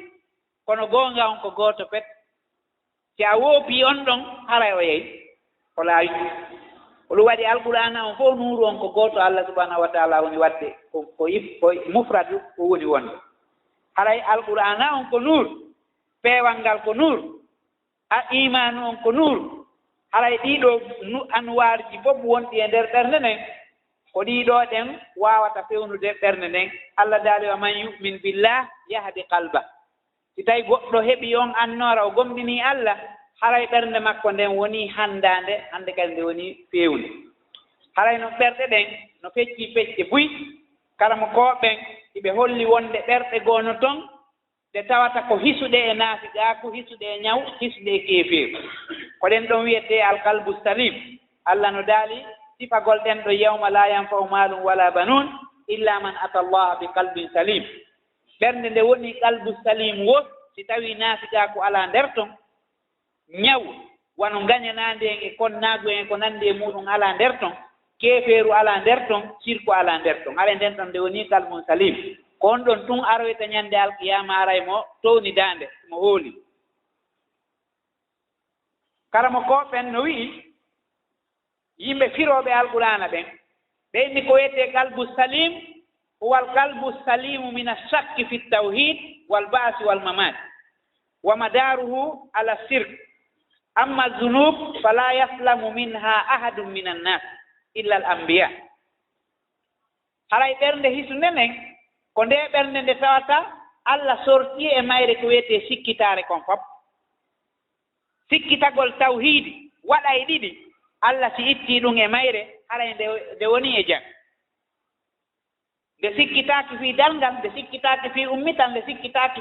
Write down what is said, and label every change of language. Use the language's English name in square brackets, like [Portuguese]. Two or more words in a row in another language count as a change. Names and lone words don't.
[Fula] kono goonga on ko gooto pet si a woopii on ɗon haray o yehi ko laawi ko ɗum waɗi alqur'ana on fof nuuru on ko gooto Allah [Arabic] سبحانه وتعالى [Fula] woni waɗde ko mufradu ko woni wonde haray alqur'ana on ko nuur peewal ngal ko nuur a imanu on ko nuur haray ɗiɗo anwarji fof wonɗi e nder ɓernde nden ko ɗiɗo ɗen wawata fewnude ɓernde nden Allah daali [Arabic] ومن يؤمن بالله يهد قلبه [Fula] si tawi goɗɗo heɓi on annora o gomɗini Allah haray ɓernde makko nden woni handande hande kadi nde woni fewnde haray no ɓerɗe ɗen no fecci fecce buy karamo koɓen iɓe holli wonde ɓerɗe goono toon ɗe tawata ko hisuɗe e naafiqaaku hisuɗe e ñaw hisuɗe e keefeeru ko ɗen ɗon wiyete [Arabic] القلب السليم [Fula] Allah no daali sifagol ɗen ɗo [Arabic] يوم لا ينفع مال ولا بنون إلا من أتى الله بقلب سليم [Fula] ɓernde nde woni [Arabic] قلب سليم [Fula] wo si tawi naafiqaaku ala nder ton ñaw wano gañanaande en e konnaagu en ko nandi e muɗum ala nder ton keefeeru ala nder ton sirku ala nder ton hara nden ɗon nde woni [Arabic] قلب سليم [Fula] ko on ɗon tun aroyta ñannde alqiyama aray mo towni daande mo hooli karamo koɓen no wi'i yimɓe firooɓe alqur'ana ɓen ɓe inni ko wiyete [Arabic] قلب سليم هو القلب السليم من الشك في التوحيد والبعث والممات ومداره على الشرك أما الذنوب فلا يسلم منها أحد من الناس إلا الأنبياء [Fula] haray ɓernde hisunde nden ko nde ɓernde nde tawata Allah sorti e mayre ko wiyete sikkitaare kon fof sikkitagol tawhidi waɗa e ɗiɗi Allah si itti ɗum e mayre haray nde woni e jam nde sikkitaaki fii dalngal nde sikkitaaki fii ummital nde sikkitaaki